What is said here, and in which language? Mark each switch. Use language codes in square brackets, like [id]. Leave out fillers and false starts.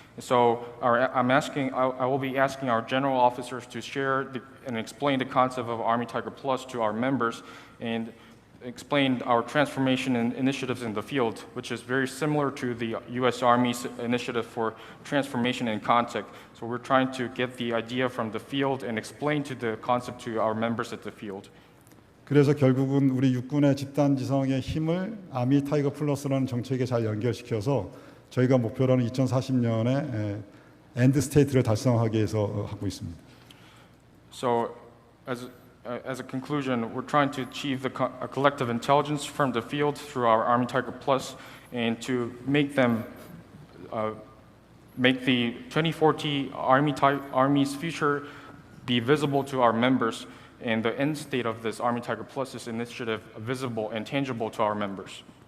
[en] So, I will be asking our general officers to share and explain the concept of Army Tiger Plus to our members, and explained our transformation initiatives in the field, which is very similar to the U.S. Army's initiative for transformation in contact. So we're trying to get the idea from the field and explain the concept to our members at the field. [ko] 그래서 결국은 우리 육군의 집단지성의 힘을 아미 타이거 플러스라는 정책에 잘 연결시켜서 저희가 목표로는 2040년에 엔드 스테이트를 달성하기 위해서 하고 있습니다. So as a conclusion, we're trying to achieve a collective intelligence from the field through our Army Tiger Plus, and to make the 2040 Army's future be visible to our members, and the end state of this Army Tiger Plus initiative visible and tangible to our members.